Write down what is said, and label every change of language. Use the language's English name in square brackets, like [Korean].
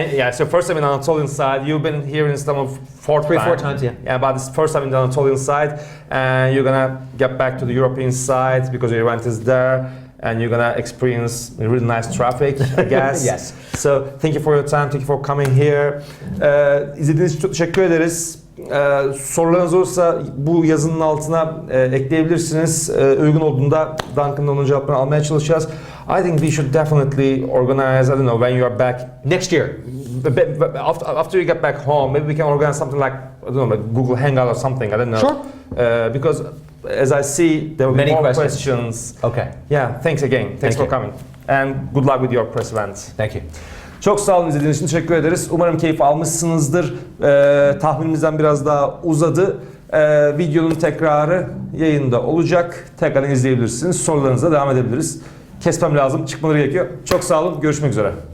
[English] Yeah, so first time in Anatolian side. You've been here in Istanbul four times, yeah. Yeah, but it's first time in the Anatolian side. And you're gonna get back to the European side because your event is there. And you're gonna experience really nice traffic, I guess. Yes. So thank you for your time, thank you for coming here. [Turkish] İzlediğiniz için çok teşekkür ederiz. Sorularınız olursa bu yazının altına ekleyebilirsiniz. Uygun olduğunda Duncan'dan onun cevaplarını almaya çalışacağız. [English] I think we should definitely organize, I don't know, when you are back Next year. after you get back home, maybe we can organize something like, I don't know, like Google Hangout or something, I don't know. Sure. Because as I see, there will be Many more questions. questions. Okay. Yeah, thanks again. Thanks Thank for you. coming. And good luck with your press event. Thank you. [Turkish] Çok sağ olun, izlediğiniz için teşekkür ederiz. Umarım keyif almışsınızdır. Tahminimizden biraz daha uzadı. Videonun tekrarı yayında olacak. Tekrar izleyebilirsiniz. Sorularınıza devam edebiliriz. Kesmem lazım. Çıkmaları gerekiyor. Çok sağ olun. Görüşmek üzere.